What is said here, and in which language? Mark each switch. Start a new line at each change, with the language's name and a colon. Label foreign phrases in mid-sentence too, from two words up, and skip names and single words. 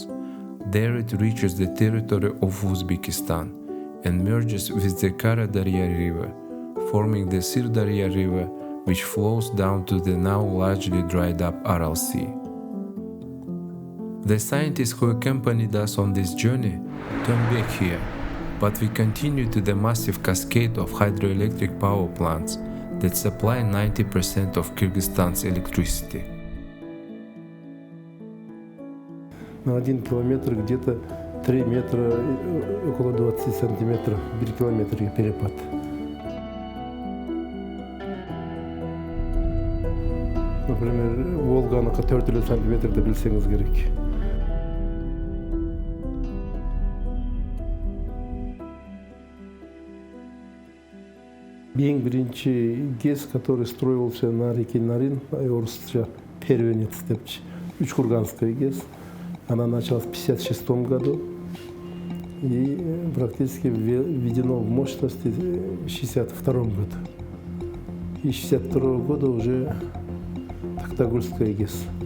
English: There it reaches the territory of Uzbekistan and merges with the Kara-Darya River, forming the Sirdarya River, which flows down to the now largely dried up Aral Sea. The scientists who accompanied us on this journey turned back here, but we continue to the massive cascade of hydroelectric power plants that supply 90% of Kyrgyzstan's electricity.
Russian: На 1 километр где-то 3 метра, около 20 сантиметров, 1 километр перепад. Например,
Kazakh: Волганыкі 4 сантиметрді білсеңіз керек. Ең бірінші
Russian: ГЭС, который строился на реке Нарyn, орысша первенец депчи, Учкурганская ГЭС. Она началась в 1956 году и практически введено в мощности в 1962 году. И с 1962 года уже Токтогульская ГЭС.